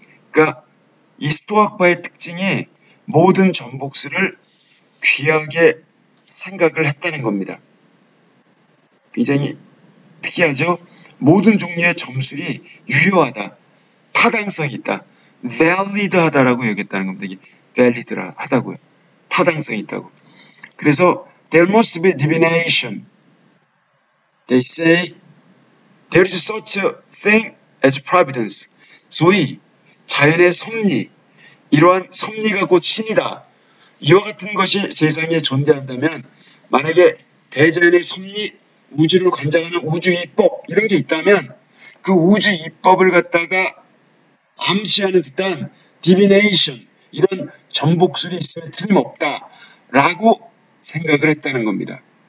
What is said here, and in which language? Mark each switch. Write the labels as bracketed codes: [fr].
[ko] 그러니까 이 스토아파의 특징이 모든 점복술을 귀하게 생각을 했다는 겁니다. 굉장히 특이하죠? 모든 종류의 점술이 유효하다, 타당성이 있다, valid하다라고 여겼다는 겁니다. 이게 valid하다고요. 타당성이 있다고. 그래서 [en] there must be divination. They say there is such a thing as providence. [ko] 소위 자연의 섭리, 이러한 섭리가 곧 신이다. 이와 같은 것이 세상에 존재한다면 만약에 대자연의 섭리, 우주를 관장하는 우주이법 이런 게 있다면 그 우주이법을 갖다가 암시하는 듯한 디비네이션, 이런 점복술이 있으면 틀림없다라고 생각을 했다는 겁니다.